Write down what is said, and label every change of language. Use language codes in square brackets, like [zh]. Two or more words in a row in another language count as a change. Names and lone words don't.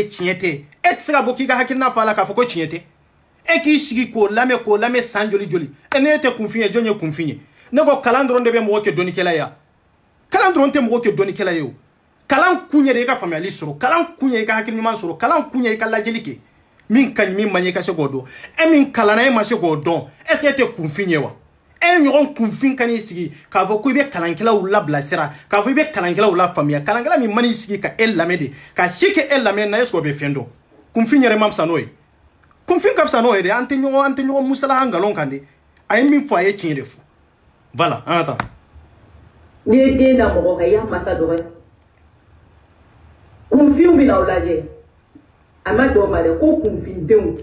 [bm] tiɲɛ tɛ e tɛ se ka bɔ k'i ka hakilina fɔ a la k'a fɔ ko tiɲɛ tɛ e k'i sigi k'o lamɛn san joli joli e ne tɛ kunfin ye jɔn ye kunfin ye ne ko kalan dɔrɔn de bɛ mɔgɔ kɛ dɔnnikɛla ye kalan dɔrɔn tɛ mɔgɔ kɛ dɔnnikɛla ye o kalan kun ye de i ka faamuyali sɔrɔ kalan kun ye i ka hakili ɲuman sɔrɔ kalan kun ye i ka lajɛli kɛ min ka ɲi min man ɲi i ka se k'o dɔn e min kalanna e ma se k'o dɔn [fr] est ce que [bm] e tɛ kunfin ye wa e ɲɔgɔn kunfin ka n'i sigi k'a fɔ ko i bɛ kalankɛlaw labilasira k'a fɔ i bɛ kalankɛlaw lafaamuya kalankɛla min man'i sigi ka e lamɛn de ka si kɛ e lamɛn na [fr] est ce que [bm] o bɛ fɛn dɔn kunfin yɛrɛ ma fisa n'o ye kunfin ka fisa n'o ye dɛ an tɛ ɲɔgɔn musalaha nkalon kan de a ye min fɔ a ye tiɲɛ de fɔ voilà an ka taa n'i ye den da mɔgɔ kan i y'a masa dɔgɔya kunfin bɛ na o lajɛ a ma dɔw ma dɛ ko kunfindenw.